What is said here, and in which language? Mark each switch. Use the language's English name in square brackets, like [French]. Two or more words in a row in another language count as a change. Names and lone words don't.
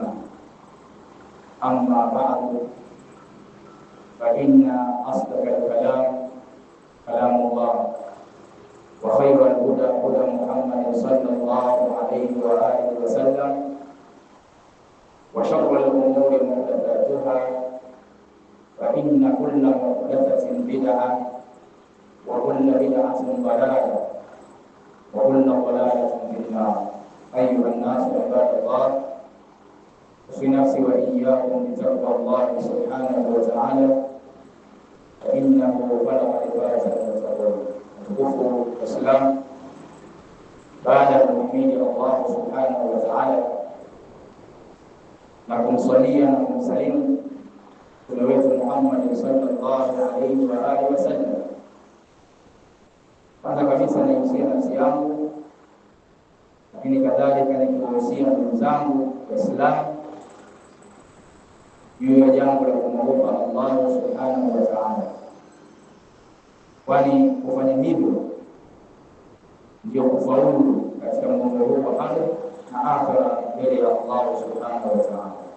[Arabic] أما بعد، فإن أصدق الكلام كلام الله، وخير الهدى هدى محمد صلى الله عليه وآله وسلم، وشر الأمور محدثاتها، فإن كل محدثة بدعة، وكل بدعة ضلالة، وكل ضلالة في النار. أيها الناس عباد الله، في نفسي وإياكم بتقوى الله سبحانه وتعالى، فإنه بلغ الفائز المتقون. [Swahili] Tukufu Islam, baada ya kumhimidi Allah [Arabic] سبحانه وتعالى [Swahili] na kumswalia na kumsalimu Mtume wetu Muhammad [Arabic] صلى الله عليه وآله وسلم, [Swahili] kwanza kabisa naihusia nafsi yangu, lakini kadhalika nikiwahusia ndugu zangu Waislamu juu ya jambo la kumwogopa Allah [Arabic] سبحانه وتعالى, [Swahili] kwani kufanya hivyo ndio kufaulu katika mgongo huu wa ardhi na akhera mbele ya Allah [Arabic] سبحانه وتعالى.